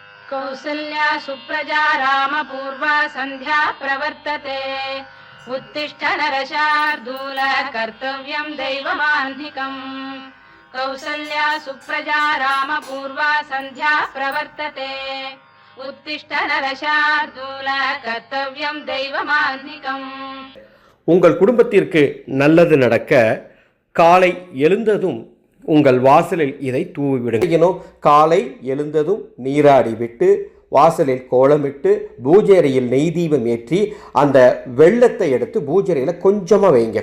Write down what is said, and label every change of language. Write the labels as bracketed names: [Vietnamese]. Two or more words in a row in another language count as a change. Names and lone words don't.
[Sanskrit] कौसल्या सुप्रजा रामपूर्वा सन्ध्या प्रवर्तते उत्तिष्ठ नरशार्दूल कर्तव्यं दैवमाह्निकम् कौसल्या सुप्रजा रामपूर्वा सन्ध्या प्रवर्तते उत्तिष्ठ नरशार्दूल कर्तव्यं दैवमाह्निकम् [Tamil] உங்கள் குடும்பத்திற்கு நல்லது நடக்க காலை எழுந்ததும் உங்கள் வாசலில் இதை தூவிவிடுங்க. காலை எழுந்ததும் நீராடி விட்டு வாசலில் கோலமிட்டு பூஜையறையில் நெய் தீபம் ஏற்றி அந்த வெள்ளத்தை எடுத்து பூஜையறையில் கொஞ்சமாக வைங்க.